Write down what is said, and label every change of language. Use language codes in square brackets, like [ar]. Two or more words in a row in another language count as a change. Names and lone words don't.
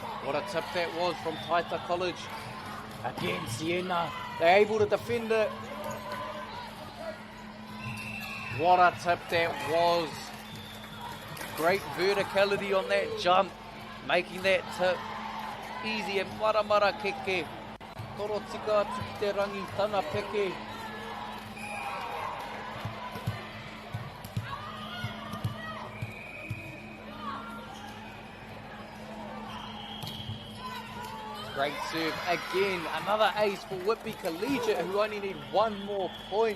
[en] What a tip that was from Taita College. Again, Siena, they're able to defend it. What a tip that was. Great verticality on that jump, making that tip easy and [mi] maramara keke. Toro tika atu ki te rangi tana peke. [en] Great serve again, another ace for Whitby Collegiate, who only need one more point.